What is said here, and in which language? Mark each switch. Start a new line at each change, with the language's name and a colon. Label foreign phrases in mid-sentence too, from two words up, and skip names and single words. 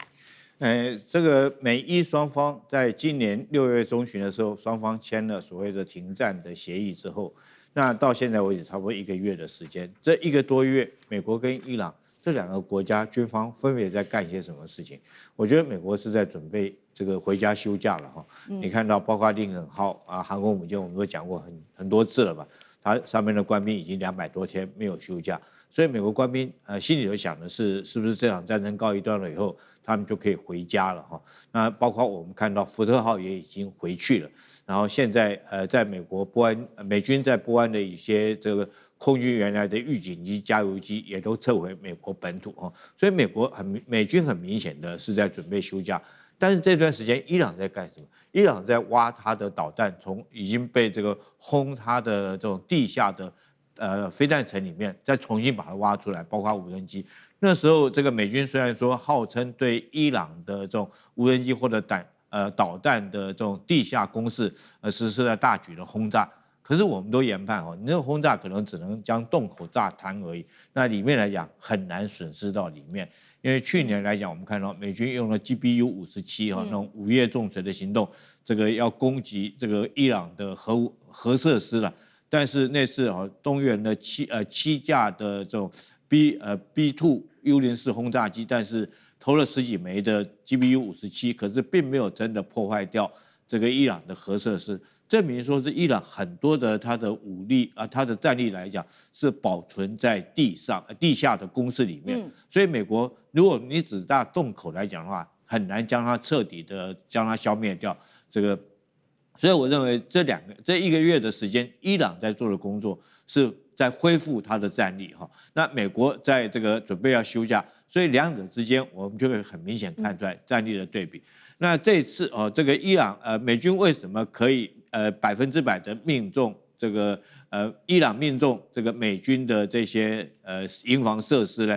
Chinese: 這個美伊雙方在今年6月中旬的時候，雙方簽了所謂的停戰的協議之後，那到現在為止差不多1個月的時間。這1個多月，美國跟伊朗這2個國家軍方分別在幹些什麼事情？我覺得美國是在準備這個回家休假了哈。你看到包括林肯號啊航空母艦，我們都講過很多次了吧？它上面的官兵已經200多天沒有休假，所以美國官兵心裡頭想的是不是這場戰爭告一段落以後，他們就可以回家了哈。那包括我們看到福特號也已經回去了，然後現在在美國波安，美軍在波安的一些這個空軍原來的預警機、加油機也都撤回美國本土哈。所以美軍很明顯的是在準備休假，但是這段時間伊朗在幹什麼？伊朗在挖它的導彈，從已經被這個轟它的這種地下的飛彈層裡面，再重新把它挖出來，包括無人機。那時候，這個美軍雖然說號稱對伊朗的這種無人機或者導彈的這種地下工事實施了大舉的轟炸，可是我們都研判你那個轟炸可能只能將洞口炸癱而已，那裡面來講很難損失到裡面。因為去年來講，我們看到美軍用了 GBU-57那種午夜重錘的行動，這個要攻擊這個伊朗的核設施了。但是那次動員了7架的這種B2 U-04轟炸機，但是投了10幾枚的 GBU-57，可是並沒有真的破壞掉這個伊朗的核設施，證明說是伊朗很多的它的武力它的戰力來講是保存在地下的工事裡面。所以美國如果你只大洞口來講的話，很難将它徹底的將它消滅掉。所以我認為這1個月的時間，伊朗在做的工作是在恢復它的戰力哈。那美國在這個準備要休假，所以2者之間我們就會很明顯看出來戰力的對比。那這次這個伊朗美軍為什麼可以100%的命中這個伊朗命中這個美軍的這些營房設施呢？